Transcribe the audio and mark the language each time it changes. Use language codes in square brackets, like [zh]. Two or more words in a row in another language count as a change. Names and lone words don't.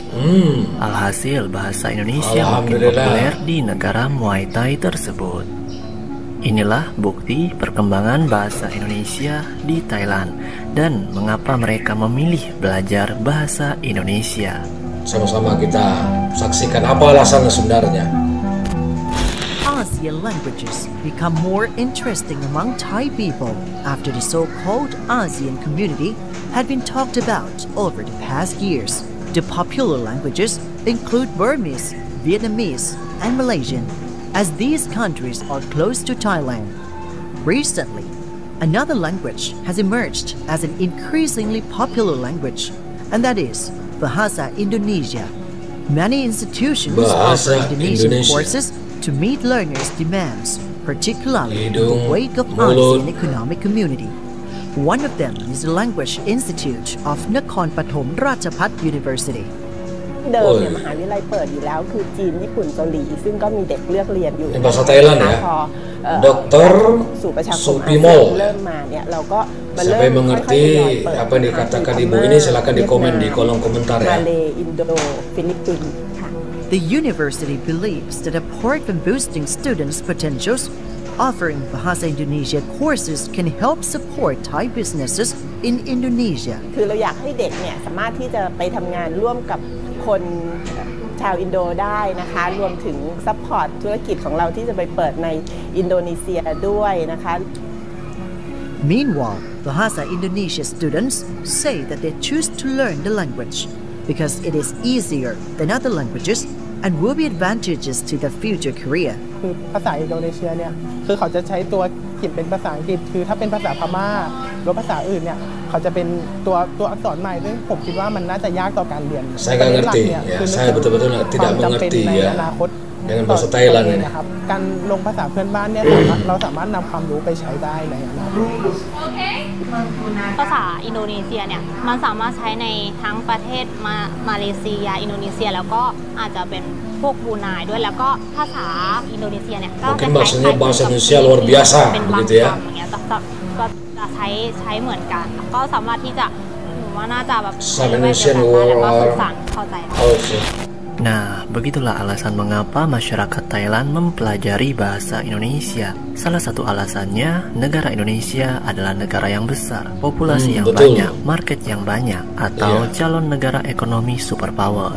[id] Alhasil bahasa Indonesia makin populer di negara Muay Thai tersebut. Inilah bukti perkembangan bahasa Indonesia di Thailand dan mengapa mereka memilih belajar bahasa Indonesia. Sama-sama kita saksikan apa alasannya sebenarnya. [en] ASEAN languages become more interesting among Thai people after the so-called ASEAN community had been talked about over the past years. The popular languages include Burmese, Vietnamese, and Malaysian, as these countries are close to Thailand. Recently, another language has emerged as an increasingly popular language, and that is Bahasa Indonesia. Many institutions offer Indonesian courses to meet learners' demands, particularly in the wake of ASEAN Economic Community. One of them is the Language Institute of Nakhon Pathom Ratchapat University. [th] เดิมเนี่ยมหาวิทยาลัยเปิดอยู่แล้วคือจีนญี่ปุ่นเกาหลีซึ่งก็มีเด็กเลือกเรียนอยู่ [id] bahasa Thailand ya. Dr. [th] สู่ประชาคม Supimol เริ่มมาเนี่ยเราก็มา [id] Siapa [th] เริ่ม [id] yang mengerti apa yang dikatakan ibu ini silakan di komen di kolom komentar ya. [th] มาเลอินโดฟิลิปปินส์ค่ะ [en] The university believes that apart from boosting students' potentials, offering Bahasa Indonesia courses can help support Thai businesses in Indonesia. [th] คือเราอยากให้เด็กเนี่ยสามารถที่จะไปทำงานร่วมกับคนชาวอินโดได้นะคะรวมถึงซัพพอร์ตธุรกิจของเราที่จะไปเปิดในอินโดนีเซียด้วยนะคะ [en] Meanwhile, Bahasa Indonesia students say that they choose to learn the language because it is easier than other languages and will be advantageous to their future career. [th] คือภาษาอินโดนีเซียเนี่ยคือเขาจะใช้ตัวเขียนเป็นภาษาอังกฤษคือถ้าเป็นภาษาพม่าหรือภาษาอื่นเนี่ยเขาจะเป็นตัวอักษรใหม่ซึ่งผมคิดว่ามันน่าจะยากต่อการเรียน [id] Saya nggak ngerti ya, saya betul-betul tidak mengerti ya dengan bahasa Thailand ini. [th] นะครับการลงภาษาเพื่อนบ้านเนี่ยเราสามารถนำความรู้ไปใช้ได้ในอนาคต ภาษาอินโดนีเซียเนี่ยมันสามารถใช้ในทั้งประเทศมาเลเซียอินโดนีเซียแล้วก็อาจจะเป็นพวกบรูไนด้วยแล้วก็ภาษาอินโดนีเซียเนี่ยก็จะ [id] Mungkin bahasanya bahasa Indonesia luar biasa [th] เป็นบาง [id] begitu ya. [th] คำอย่างเงี้ยก็จะใช้เหมือนกันก็สามารถที่จะหนูว่าน่าจะแบบ [id] Bahasa Indonesia [th] แล้วก็สื่อสารเข้าใจ Oh, [id] Nah, begitulah alasan mengapa masyarakat Thailand mempelajari bahasa Indonesia. Salah satu alasannya, negara Indonesia adalah negara yang besar, populasi yang betul. banyak, market yang banyak, atau Iya. calon negara ekonomi superpower.